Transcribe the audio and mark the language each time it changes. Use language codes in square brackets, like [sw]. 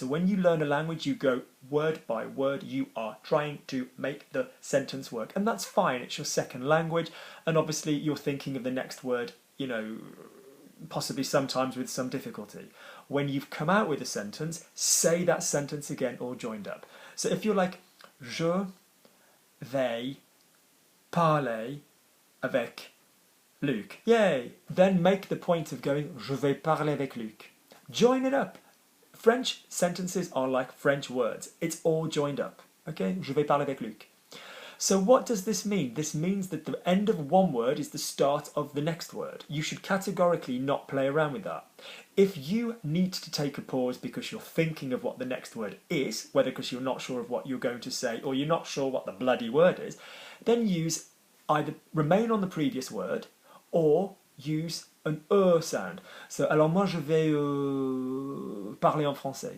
[en] So when you learn a language, you go word by word, you are trying to make the sentence work, and that's fine, it's your second language, and obviously you're thinking of the next word, you know, possibly sometimes with some difficulty. When you've come out with a sentence, say that sentence again all joined up. So if you're like, [fr] je vais parler avec Luc, [en] yay, then make the point of going, je vais parler avec Luc. Join it up. French sentences are like French words. It's all joined up. Okay? [fr] Je vais parler avec Luc. [en] So what does this mean? This means that the end of one word is the start of the next word. You should categorically not play around with that. If you need to take a pause because you're thinking of what the next word is, whether because you're not sure of what you're going to say or you're not sure what the bloody word is, then use either remain on the previous word or use an sound. [fr] So, alors moi je vais parler en français.